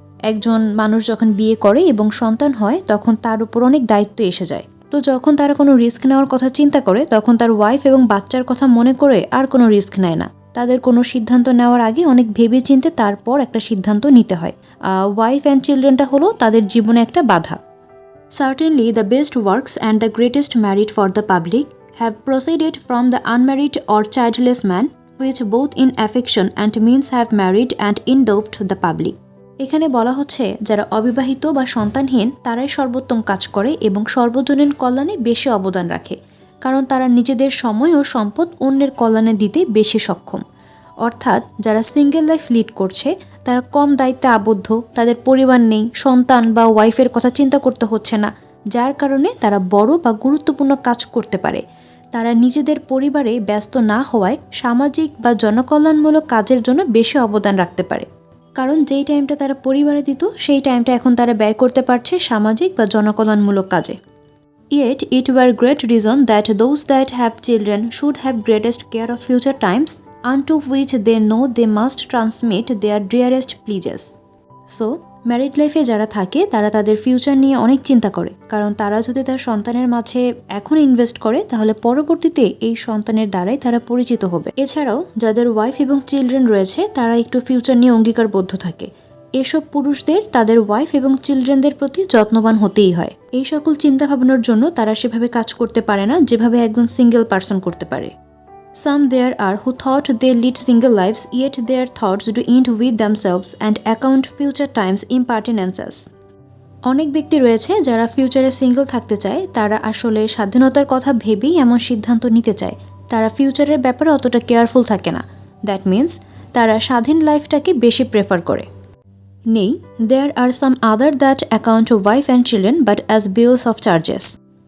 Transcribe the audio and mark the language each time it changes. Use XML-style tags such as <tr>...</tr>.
<bn>একজন মানুষ যখন বিয়ে করে এবং সন্তান হয় তখন তার উপর অনেক দায়িত্ব এসে যায়। তো যখন তারা কোনো রিস্ক নেওয়ার কথা চিন্তা করে তখন তার ওয়াইফ এবং বাচ্চার কথা মনে করে আর কোনো রিস্ক নেয় না। তাদের কোনো সিদ্ধান্ত নেওয়ার আগে অনেক ভেবে চিন্তে তারপর একটা সিদ্ধান্ত নিতে হয়।</bn> <en>wife and চিলড্রেনটা</en> <bn>হলো তাদের জীবনে একটা বাধা।</bn> <en>Certainly the best works and the greatest merit for the public have proceeded from the unmarried or childless man, which both in affection and means have married and endowed the public.</en> <bn>এখানে বলা হচ্ছে যারা অবিবাহিত বা সন্তানহীন তারাই সর্বোত্তম কাজ করে এবং সর্বজনীন কল্যাণে বেশি অবদান রাখে, কারণ তারা নিজেদের সময় ও সম্পদ অন্যের কল্যাণে দিতে বেশি সক্ষম। অর্থাৎ যারা সিঙ্গেল লাইফ লিড করছে তারা কম দায়িত্বে আবদ্ধ, তাদের পরিবার নেই, সন্তান বা ওয়াইফের কথা চিন্তা করতে হচ্ছে না, যার কারণে তারা বড় বা গুরুত্বপূর্ণ কাজ করতে পারে। তারা নিজেদের পরিবারে ব্যস্ত না হওয়ায় সামাজিক বা জনকল্যাণমূলক কাজের জন্য বেশি অবদান রাখতে পারে, কারণ যেই টাইমটা তারা পরিবারে দিত সেই টাইমটা এখন তারা ব্যয় করতে পারছে সামাজিক বা জনকল্যাণমূলক কাজে।</bn> <en>Yet it were great reason that those that have children should have greatest care of future times, unto which they know they must transmit their dearest pledges.</en> <bn>So married লাইফে যারা থাকে তারা তাদের ফিউচার নিয়ে অনেক চিন্তা করে, কারণ তারা যদি তার সন্তানের মাঝে এখন ইনভেস্ট করে তাহলে পরবর্তীতে এই সন্তানের দ্বারাই তারা পরিচিত হবে। এছাড়াও যাদের ওয়াইফ এবং চিলড্রেন রয়েছে তারা একটু ফিউচার নিয়ে অঙ্গীকারবদ্ধ থাকে। এসব পুরুষদের তাদের ওয়াইফ এবং চিলড্রেনদের প্রতি যত্নবান হতেই হয়। এই সকল চিন্তা ভাবনার জন্য তারা সেভাবে কাজ করতে পারে না যেভাবে একজন সিঙ্গেল পার্সন করতে পারে।</bn> <en>Some there are who thought they lead single lives, yet their thoughts do end with themselves and account future times impertinences.</en> <bn>অনেক ব্যক্তি রয়েছে যারা ফিউচারে সিঙ্গেল থাকতে চায়, তারা আসলে স্বাধীনতার কথা ভেবেই এমন সিদ্ধান্ত নিতে চায়। তারা ফিউচারের ব্যাপারে অতটা কেয়ারফুল থাকে না।</bn> <en>that means</en> <bn>তারা স্বাধীন লাইফটাকে বেশি প্রেফার করে।</bn> <en>নেই, there are some other that account wife and children but as bills of charges.</en>